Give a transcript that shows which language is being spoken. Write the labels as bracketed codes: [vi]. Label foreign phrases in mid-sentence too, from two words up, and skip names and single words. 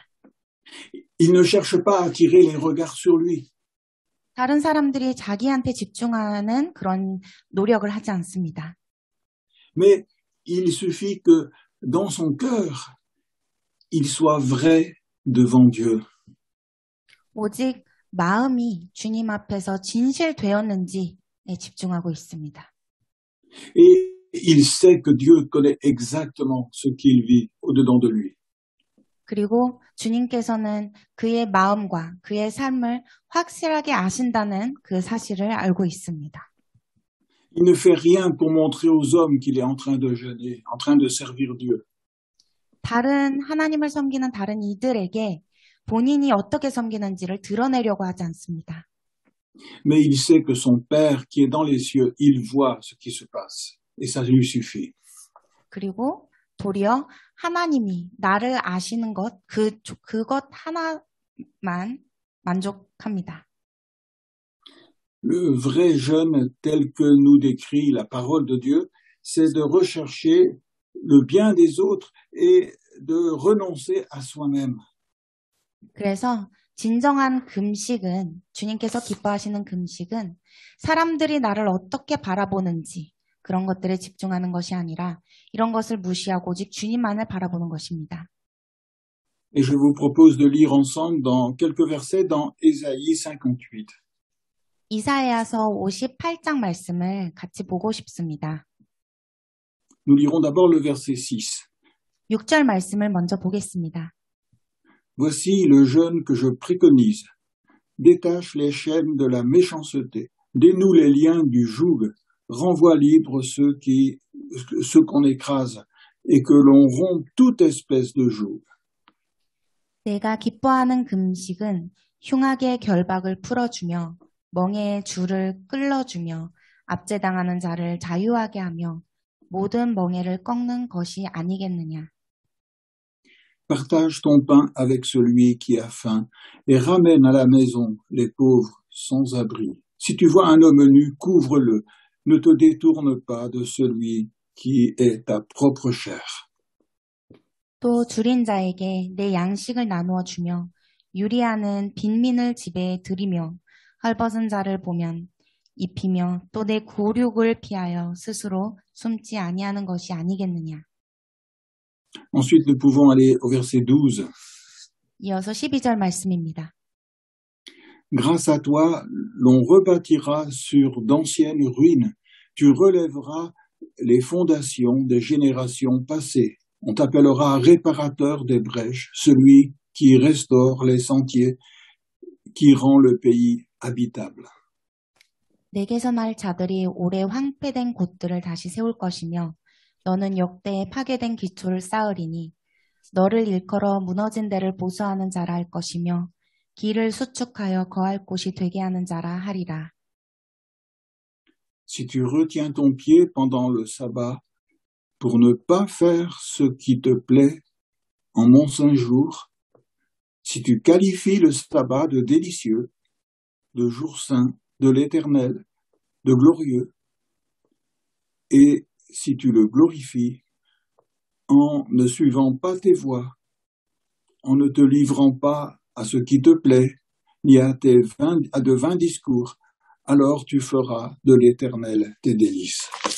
[fr] Il ne cherche pas à attirer les regards sur lui. [ko] 다른 사람들이 자기한테 집중하는 그런 노력을 하지 않습니다. [fr] Mais il suffit que dans son cœur, il soit vrai devant Dieu. [ko] 오직 마음이 주님 앞에서 진실되었는지에 집중하고 있습니다. [fr] Et il sait que Dieu connaît exactement ce qu'il vit au-dedans de lui. [ko] 그리고 주님께서는 그의 마음과 그의 삶을 확실하게 아신다는 그 사실을 알고 있습니다. [fr] Il ne fait rien pour montrer aux hommes qu'il est en train de jeûner, en train de servir Dieu. [ko] 다른 하나님을 섬기는 다른 이들에게 본인이 어떻게 섬기는지를 드러내려고 하지 않습니다. [fr] Mais il sait que son Père qui est dans les cieux, il voit ce qui se passe. Et ça lui suffit. [ko] 그리고 도리어 하나님이 나를 아시는 것, 그것 하나만 만족합니다. [fr] Le vrai jeûne tel que nous décrit la parole de Dieu, c'est de rechercher le bien des autres et de renoncer à soi-même. [ko] 그래서 진정한 금식은, 주님께서 기뻐하시는 금식은 사람들이 나를 어떻게 바라보는지 그런 것들에 집중하는 것이 아니라 이런 것을 무시하고 오직 주님만을 바라보는 것입니다. [fr] Et je vous propose de lire ensemble dans quelques versets dans Ésaïe 58. [ko] 이사야서 58장 말씀을 같이 보고 싶습니다. [fr] Nous lirons d'abord le verset 6. [ko] 6절 말씀을 먼저 보겠습니다. [fr] Voici le jeûne que je préconise. Détache les chaînes de la méchanceté, dénoue les liens du joug, renvoie libre ceux qu'on écrase, et que l'on rompe toute espèce de joug. [ko] 내가 기뻐하는 금식은 흉악의 결박을 풀어주며 멍에의 줄을 끌어주며 압제당하는 자를 자유하게 하며 모든 멍에를 꺾는 것이 아니겠느냐. [fr] Partage ton pain avec celui qui a faim et ramène à la maison les pauvres sans abri. Si tu vois un homme nu, couvre-le. Ne te détourne pas de celui qui est ta propre chair. [ko] 또 줄인 자에게 내 양식을 나누어 주며 유리하는 빈민을 집에 들이며 헐벗은 자를 보면 입히며 또 내 고륙을 피하여 스스로 숨지 아니하는 것이 아니겠느냐. [fr] Ensuite, nous pouvons aller au verset 12. [ko] 이어서 12절 말씀입니다. [fr] Grâce à toi, l'on rebâtira sur d'anciennes ruines. Tu relèveras les fondations des générations passées. On t'appellera réparateur des brèches, celui qui restaure les sentiers, qui rend le pays habitable. [ko] 내게서 날 자들이 오래 황폐된 곳들을 다시 세울 것이며 너는 역대에 파괴된 기초를 쌓으리니 너를 일컬어 무너진 데를 보수하는 자라 할 것이며 길을 수축하여 거할 곳이 되게 하는 자라 하리라. [fr] Si tu retiens ton pied pendant le sabbat pour ne pas faire ce qui te plaît en mon saint jour, si tu qualifies le sabbat de délicieux, de jour saint, de l'éternel, de glorieux, et si tu le glorifies en ne suivant pas tes voies, en ne te livrant pas à ce qui te plaît, ni à de vains discours, alors tu feras de l'éternel tes délices.